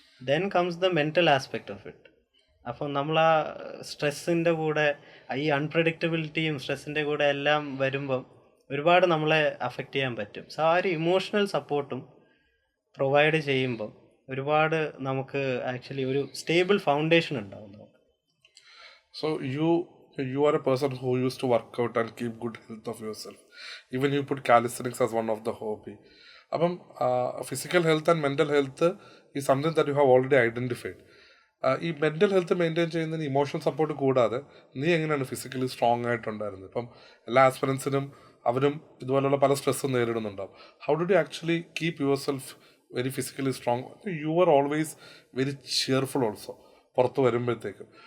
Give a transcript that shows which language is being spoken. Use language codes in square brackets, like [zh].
[en] Then comes the mental aspect of it. [ml] അപ്പം നമ്മൾ ആ സ്ട്രെസ്സിൻ്റെ കൂടെ ഈ അൺപ്രഡിക്റ്റബിലിറ്റിയും സ്ട്രെസ്സിൻ്റെ കൂടെ എല്ലാം വരുമ്പം ഒരുപാട് നമ്മളെ അഫക്റ്റ് ചെയ്യാൻ പറ്റും. സോ ആ ഒരു ഇമോഷണൽ സപ്പോർട്ടും പ്രൊവൈഡ് ചെയ്യുമ്പം ഒരുപാട് നമുക്ക് ആക്ച്വലി ഒരു സ്റ്റേബിൾ ഫൗണ്ടേഷൻ ഉണ്ടാവും നമുക്ക്. [en] So you are a person who used to work out and keep good health of yourself. Even you put calisthenics as one of the hobby. അപ്പം physical health and mental health is something that you have already identified. [ml] ഈ mental health maintain ചെയ്യുന്നതിന് emotional support കൂടാതെ നീ എങ്ങനെയാണ് physically strong ആയിട്ടുണ്ടായിരുന്നത്? ഇപ്പം എല്ലാ ആസ്പിറൻസിനും അവരും ഇതുപോലുള്ള പല സ്ട്രെസ്സും നേരിടുന്നുണ്ടാവും. [en] How did you actually keep yourself very physically strong? You are always very cheerful also [ml] പുറത്ത് വരുമ്പോഴത്തേക്കും.